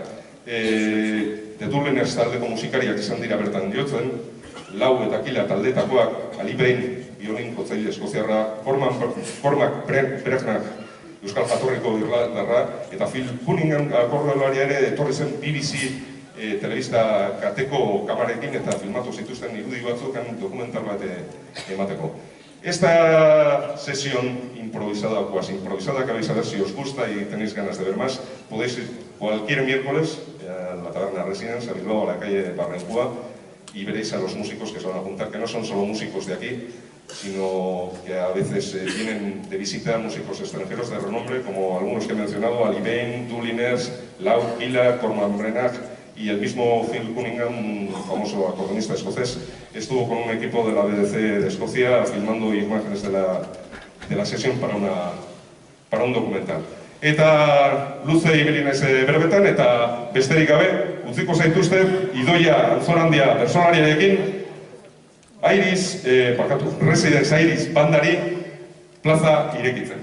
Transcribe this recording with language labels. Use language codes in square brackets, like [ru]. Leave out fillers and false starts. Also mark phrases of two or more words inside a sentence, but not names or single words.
[eu] The Dubliners taldeko musikariak izan dira bertan jotzen, Lau eta Kila taldetakoak, Ali Bain, biolin jotzaile eskoziarra, Cormac Bregnac, Euskal Jatorriko irlandarra, eta Phil Cunningham akordeolaria ere etorri zen BBC telebista kateko kamarekin eta filmatu zituzten irudi batzuk dokumental bat emateko. [es] Esta sesión improvisada o cuasi improvisada que vais a ver si os gusta y tenéis ganas de ver más, podéis ir cualquier miércoles a la Taberna Residence, a Bilbao, a la calle Barrencúa, y veréis a los músicos que se van a juntar, que no son solo músicos de aquí, sino que a veces vienen de visita músicos extranjeros de renombre, como algunos que he mencionado, Ali Bain, Dubliners, Lau, Kila, Cormac Brenagh y el mismo Phil Cunningham, un famoso acordeonista escocés, estuvo con un equipo de la BBC de Escocia filmando imágenes de la sesión para un documental. [eu] Eta luze ibili naiz berbetan eta besterik gabe utziko zaituzte Idoia Altzorandia bertsolariarekin Residence Iris bandari plaza irekitzen.